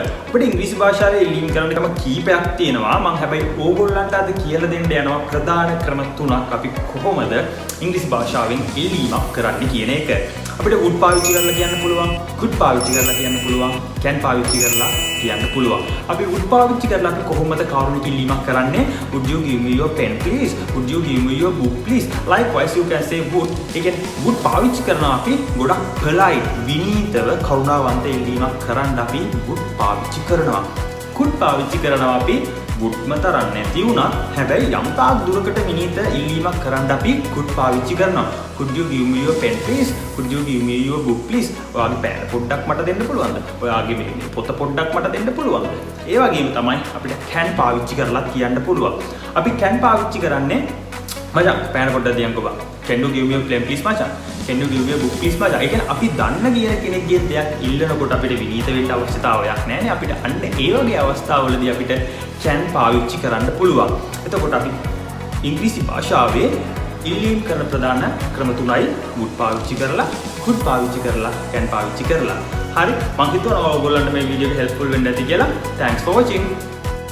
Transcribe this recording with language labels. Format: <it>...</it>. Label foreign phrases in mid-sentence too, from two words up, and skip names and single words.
<si>අපිට ඉංග්‍රීසි භාෂාවේ ඉල්ලීම් කරන්න ක්‍රම කීපයක් තියෙනවා. මම හැබැයි ඕගොල්ලන්ට අද කියලා දෙන්න යනවා ප්‍රධාන ක්‍රම තුනක් අපි කොහොමද ඉංග්‍රීසි භාෂාවෙන් ඉල්ලීමක් කරන්න කියන එක. අපිට would පාවිච්චි කරලා කියන්න පුළුවන්, could පාවිච්චි කරලා කියන්න පුළුවන්, can පාවිච්චි කරලා කියන්න පුළුවන්. අපි would පාවිච්චි කරලා අපි කොහොමද කාරුණික ඉල්ලීමක් කරන්නේ?</si> <en>Would you give me your pen please? Would you give me your book please? Likewise you can say would.</en> <si>ඒ කියන්නේ would පාවිච්චි කරනවා අපි ගොඩක් polite විනීතව කරුණාවන්ත ඉල්ලීමක් කරන්න අපි would පාවිච්චි කරනවා. could පාවිච්චි කරනවා අපි woodම තරම් නැති වුණත් හැබැයි යම් තාක් දුරකට විනීත ඉල්ලීමක් කරන්න අපි could පාවිච්චි කරනවා.</si> <en>Could you give me your pen please? Could you give me your book please?</en> <si>ඔයාගේ පෑන පොඩ්ඩක් මට දෙන්න පුළුවන්ද? ඔයාගේ මේ පොත පොඩ්ඩක් මට දෙන්න පුළුවන්ද? ඒ වගේම තමයි අපිට can පාවිච්චි කරලා කියන්න පුළුවන්. අපි can පාවිච්චි කරන්නේ මචං පෑන පොඩ්ඩක් දියන්කෝ බං.</si> <en>Can you give me a pen please මචං? Can you give me a book please මචං?</en> <si>ඒ කියන්නේ අපි දන්න කියන කෙනෙක්ගේ දෙයක් ඉල්ලනකොට අපිට විනීත වෙන්න අවශ්‍යතාවයක් නැහැ නේ. අපිට අන්න ඒ වගේ අවස්ථාවලදී අපිට can පාවිච්චි කරන්න පුළුවන්. එතකොට අපි ඉංග්‍රීසි භාෂාවේ ඉල්ලීම් කරන ප්‍රධාන ක්‍රම තුනයි would පාවිච්චි කරලා, could පාවිච්චි කරලා, can පාවිච්චි කරලා. හරි මම හිතුවා ඔයගොල්ලන්ට මේ වීඩියෝ එක හෙල්ප්ෆුල් වෙන්න ඇති කියලා.</si> <en>Thanks for watching.</en>